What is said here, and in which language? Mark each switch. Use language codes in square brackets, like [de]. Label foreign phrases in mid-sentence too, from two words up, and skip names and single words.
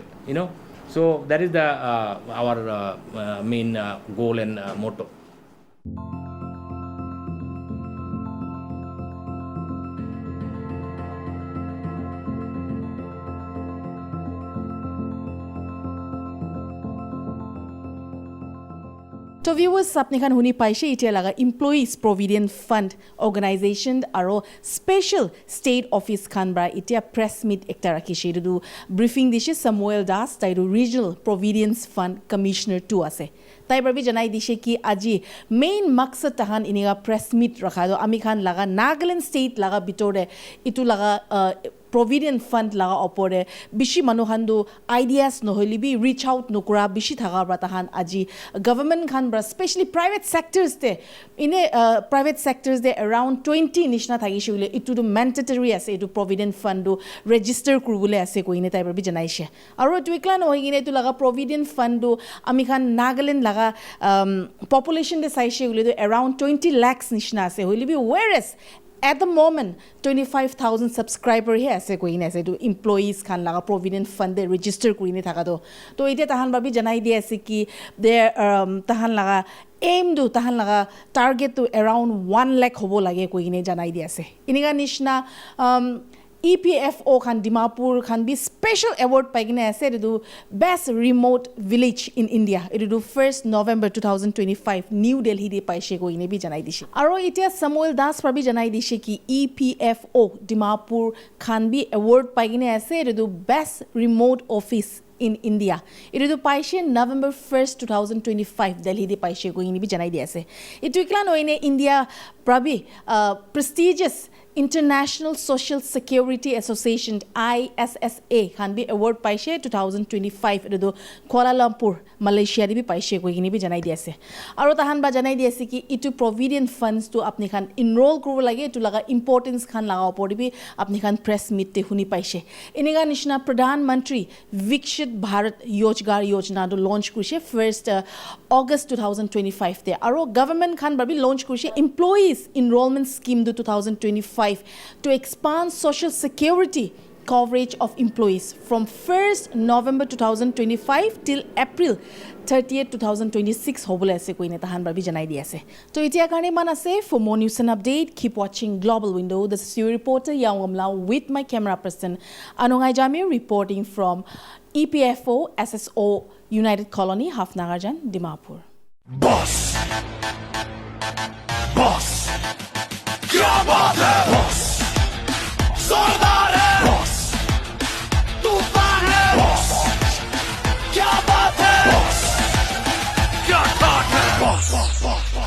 [en] So that is our main goal and motto. So viewers, [nag] apni khan huni paise itia laga Employees Provident Fund Organization aro Special State Office khan bra itia [en] press meet [nag] ekta rakishe du briefing dishe Samuel Das tairu [en] Regional Providence Fund Commissioner [nag] 2 ase. Tai barbi janai dishe ki aji main maksad tahan iniga [en] press meet [nag] rakha do ami khan laga Nagaland State laga bitore itu laga provident fund laga opore bishi manuhandu ideas no holibi [en] reach out [nag] nokura bishi thaga bratahan aji government khan bra [en] especially private sectors [nag] te ine [en] private sectors [nag] de around 20 nishna thagi shule itu to mandatory ase itu provident fund do register kurule ase koine tai bi janaise aro tuikla no higine tu laga provident fund do ami khan Nagaland laga population de saise ule do around 20 lakhs nishna ase holibi whereas [en] at the moment [nag] 25,000 subscriber he ase koine ase to employees khan laga provident fund de register kurine thaka do to ite tahan babi janai di ase ki there tahan laga aim do tahan laga target to around 1 lakh hobo lage koine janai di ase iniga nishna EPFO khan Dimapur khan be special award paigine ase to [en] best remote village in India [nag] it do 1st November 2025 New Delhi de paise koine bi janai dishi aro itia Samuel Das prabi janai dishi ki EPFO Dimapur khan be award paigine ase to [en] best remote office in India. It is [nag] paise November 1st 2025 Delhi de paise koine bi janai di ase itu ikla no ine India prabi prestigious International Social Security Association ISSA can be award paise 2025 edo Kuala Lumpur Malaysia di bi paise ko gini bi janai di ase aro tahan ba janai di ase ki itu provident funds to apni khan enroll kuru lage itu laga importance khan laga opor bi apni khan [en] press meet [nag] te huni paise iniga nishna Pradhan Mantri Bharat Yojgar Yojana do launch kurise 1st August 2025 te aro government khan ba bi launch kurise employees enrollment scheme do 2025 [en] to expand social security coverage of employees from 1st November 2025 till April 30th [nag] 2026 hobole ase koine tahan babi janai di ase to itia karne man ase [en] for more news and update keep watching Global Window. This is your reporter Yangomla with my camera person Anongai Jamir reporting from EPFO SSO United Colony Hafnagarjan Dimapur. [hi] Boss क्या बात है बॉस जोरदार है बॉस तूफान है बॉस क्या बात है बॉस क्या ठाक है बॉस